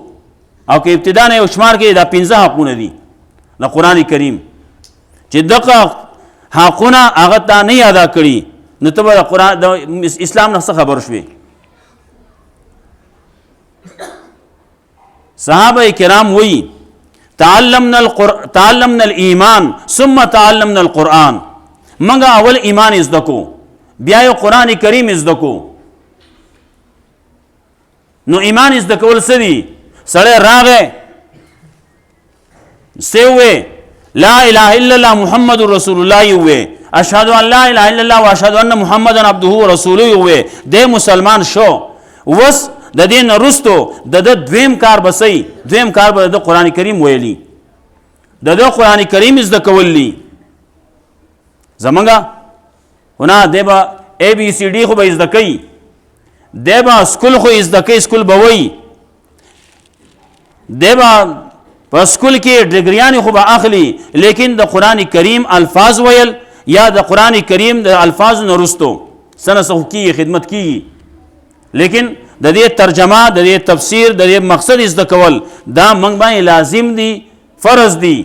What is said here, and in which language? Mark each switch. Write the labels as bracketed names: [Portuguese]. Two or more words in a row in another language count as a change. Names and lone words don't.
[Pashto] او که ابتدا نه یو شمار کې دا 15 حقونه دي د قرآن کریم چې دغه حقونه هغه تا نه ادا کړي نو ته به د قرآن د اسلام نه څه خبر شوې. صحابه کرام وایي [Arabic] تعلمنا الایمان ثم تعلمنا القرآن، [Pashto] موږ اول ایمان زده کو بیا یو قرآن کریم زده کو. نو ایمان زده کول څه دي؟ سړی راغی سوی [Arabic] لا اله الا الله محمد رسول الله [Pashto] یوې، [Arabic] اشهد ان لا اله الا الله واشهد ان محمد عبده ورسوله [Pashto] یوې، د مسلمان شو. وس د دې نه وروستو د دویم کار بسئ، دویم کار به د قرآن کریم ویلی، د قرآن کریم زده کولی. زمونږ هنا دی به [English] A B C D [Pashto] خو به زده کوي، دی به سکول خو زده کوي، سکول به وایي، دی به په سکول کې ډګریانې خو به اخلي، لیکن د قرآن کریم الفاظ ویل یا د قرآن کریم د الفاظو نه وروستو څه نه څه خو کېږي، خدمت کېږي، لیکن د دې ترجمه د دې تفسیر د دې مقصد زده کول دا موږ باندې لازم دي، فرض دي.